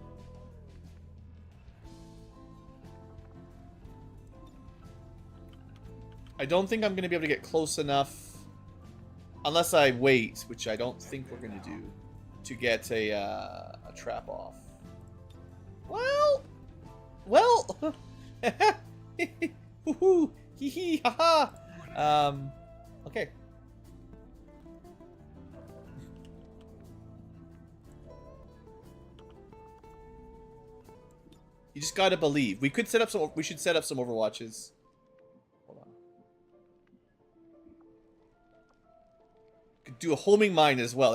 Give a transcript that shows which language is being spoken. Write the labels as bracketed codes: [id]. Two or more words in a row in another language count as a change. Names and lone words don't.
[en] I don't think I'm going to be able to get close enough, unless I wait, which I don't think we're going to do, to get a trap off. Well, hoo-hoo, hee-hee, ha-ha. Okay. You just gotta believe. We could set up some. We should set up some Overwatches. Hold on. Could do a homing mine as well.